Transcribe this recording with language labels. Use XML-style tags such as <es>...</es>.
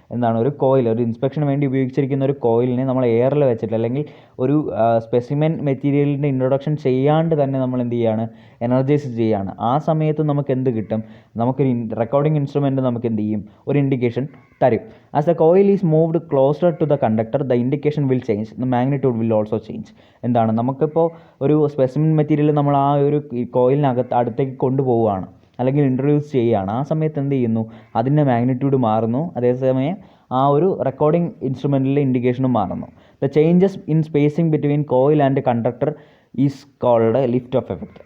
<ml>എന്താണ്, ഒരു ഇൻസ്പെക്ഷന് വേണ്ടി ഉപയോഗിച്ചിരിക്കുന്ന ഒരു കോയിലിനെ നമ്മൾ എയറിൽ വെച്ചിട്ട് അല്ലെങ്കിൽ ഒരു സ്പെസിമെൻ മെറ്റീരിയലിൻ്റെ ഇൻട്രൊഡക്ഷൻ ചെയ്യാണ്ട് തന്നെ നമ്മൾ എന്ത് ചെയ്യുകയാണ്, എനർജൈസ് ചെയ്യുകയാണ്. ആ സമയത്ത് നമുക്ക് എന്ത് കിട്ടും, നമുക്കൊരു റെക്കോർഡിംഗ് ഇൻസ്ട്രുമെൻറ്റ് നമുക്ക് എന്ത് ചെയ്യും, ഒരു ഇൻഡിക്കേഷൻ തരും.</ml> <en>As the coil is moved closer to the conductor, the indication will change, the magnitude will also change.</en> <ml>എന്താണ്, നമുക്കിപ്പോൾ ഒരു സ്പെസിമെൻ മെറ്റീരിയൽ നമ്മൾ ആ ഒരു കോയിലിനകത്ത് അടുത്തേക്ക് കൊണ്ടുപോവുകയാണ് അല്ലെങ്കിൽ ഇൻട്രൊഡ്യൂസ് ചെയ്യുകയാണ്. ആ സമയത്ത് എന്ത് ചെയ്യുന്നു, അതിൻ്റെ മാഗ്നിറ്റ്യൂഡ് മാറുന്നു. അതേസമയം ആ ഒരു റെക്കോർഡിംഗ് ഇൻസ്ട്രുമെൻറ്റിലെ ഇൻഡിക്കേഷനും മാറുന്നു.</ml> <en>The changes in spacing between coil and conductor is called lift off effect.</en>